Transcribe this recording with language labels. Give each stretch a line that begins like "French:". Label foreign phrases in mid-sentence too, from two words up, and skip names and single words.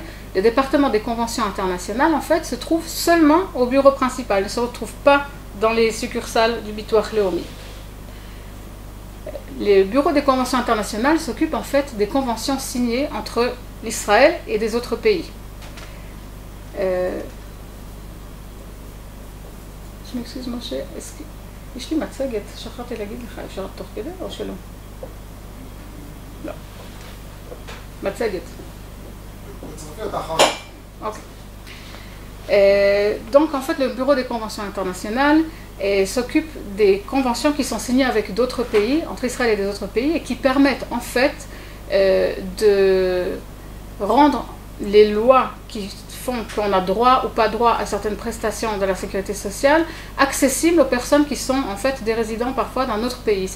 French: Le département des conventions internationales, en fait, se trouve seulement au bureau principal, ne se retrouve pas dans les succursales du Bitoach Leumi. Le bureau des conventions internationales s'occupe en fait des conventions signées entre l'Israël et des autres pays. Je m'excuse, Moshe, est-ce que...
Hebrew: יש לי מצגת, שכחתי להגיד לך, אפשר תוך כדי או שלא? לא. מצגת.
French: Ok. Donc en fait le bureau des conventions internationales s'occupe des conventions qui sont signées avec d'autres pays, entre Israël et des autres pays, et qui permettent en fait de rendre les lois qui font qu'on a droit ou pas droit à certaines prestations de la sécurité sociale accessibles aux personnes qui sont en fait des résidents parfois d'un autre pays.